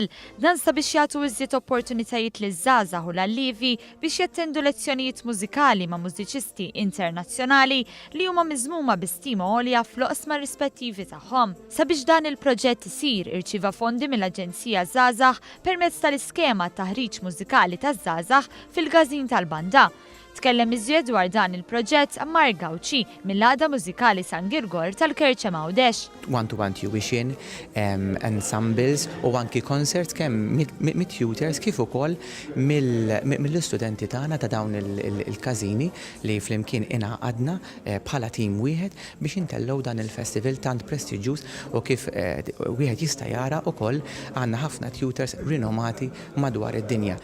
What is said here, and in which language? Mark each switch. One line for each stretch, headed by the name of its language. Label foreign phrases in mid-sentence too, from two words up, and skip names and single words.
Maltese: Dan sabiex jagħtu iżjed opportunitajiet liż-żgħażagħ u l-allievi biex jattendu lezzjonijiet mużikali ma' mużiċisti internazzjonali li huma miżmuma bi stima għolja fl-oqsma rispettivi tagħhom. Sabiex dan il-proġett isir irċieva fondi mill-aġenzija żgħażagħ permezz tal-iskema taħriġ mużikali taż-żgħażagħ fil-Każini Tal-Banda. Tkellem iżjed dwar dan il-proġett Ammar Gawċi mill-għada mużikali San Girgor tal-Kerċa Għawdex.
English: One-to-one tuition,
Maltese: ensembles u anki concerts kemm mit-tutors kif ukoll mill-istudenti tagħna ta' dawn il-Każini li flimkien ingħaqadna bħala tim wieħed biex intellgħu dan il-festival tant prestiġjuż u kif wieħed jista' jara wkoll għandna ħafna tutors rinomati madwar id-dinja.